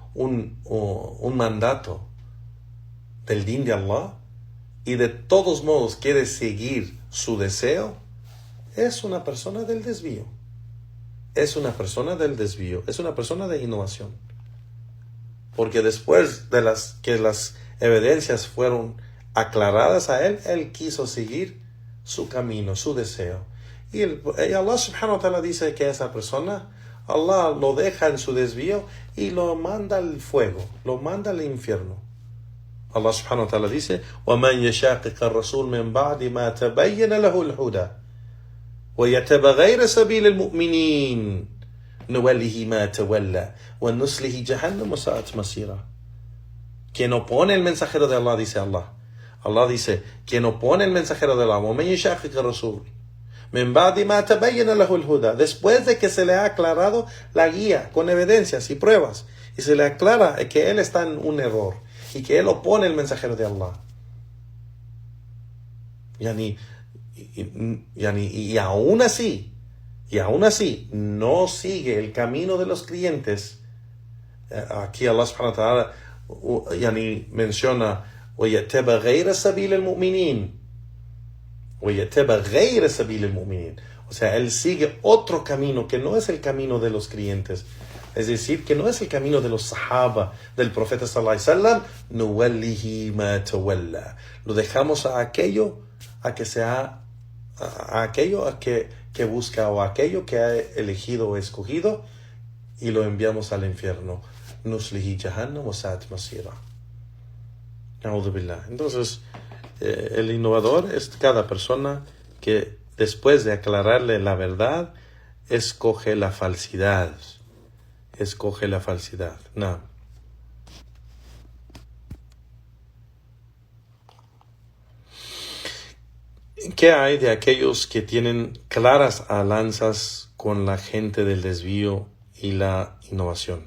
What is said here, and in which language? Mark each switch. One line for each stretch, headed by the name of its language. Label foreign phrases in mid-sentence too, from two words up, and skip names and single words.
Spanish: un mandato del din de Allah, y de todos modos quiere seguir su deseo, es una persona del desvío. Es una persona del desvío, es una persona de innovación. Porque después de que las evidencias fueron aclaradas a él, él quiso seguir su camino, su deseo. Y
Arabic: الله سبحانه وتعالى
Spanish: dice que esa persona, Allah lo deja en su desvío y lo manda al fuego, lo manda al infierno.
Arabic: الله سبحانه وتعالى dice: وَمَنْ يَشَاقِقَ الرَّسُولِ مِنْ بَعْدِ مَا تَبَيَّنَ لَهُ الْهُدَى وَيَتَّبِعْ غَيْرَ سَبِيلِ الْمُؤْمِنِينَ نُوَلِّهِ مَا تَوَلَّى وَنُصْلِهِ جَهَنَّمَ وَسَاءَتْ مَصِيرًا.
Spanish: Quien opone el mensajero de Allah, dice Allah. Allah dice: quien opone el mensajero de Allah,
Arabic: وَمَنْ يَشَاقِقَ الرَّسُولِ مِنْ بَعْدِ مَا تَبَيَّنَ لَهُ الْهُدَى,
Spanish: después de que se le ha aclarado la guía con evidencias y pruebas, y se le aclara que él está en un error y que él opone el mensajero de Allah, y aún así no sigue el camino de los creyentes.
Arabic: Aquí الله سبحانه وتعالى menciona: وَيَتَّبَعْ غَيْرَ سَبِيلِ الْمُؤْمِنِينَ وَيَتَّبَعْ غَيْرَ سَبِيلِ الْمُؤْمِنِينَ.
Spanish: O sea, él sigue otro camino que no es el camino de los creyentes. Es decir, que no es el camino de los sahaba, del profeta
Arabic: صلى الله عليه وسلم. نُوَلِّهِ مَا تَوَلَّى.
Spanish: Lo dejamos a aquello que busca, o a aquello que ha elegido o escogido, y lo enviamos al infierno.
Arabic: نصله جهنم وساءت مصيرا. أعوذ بالله.
Spanish: Entonces, el innovador es cada persona que después de aclararle la verdad, escoge la falsidad. Escoge la falsidad. No. ¿Qué hay de aquellos que tienen claras alianzas con la gente del desvío y la innovación?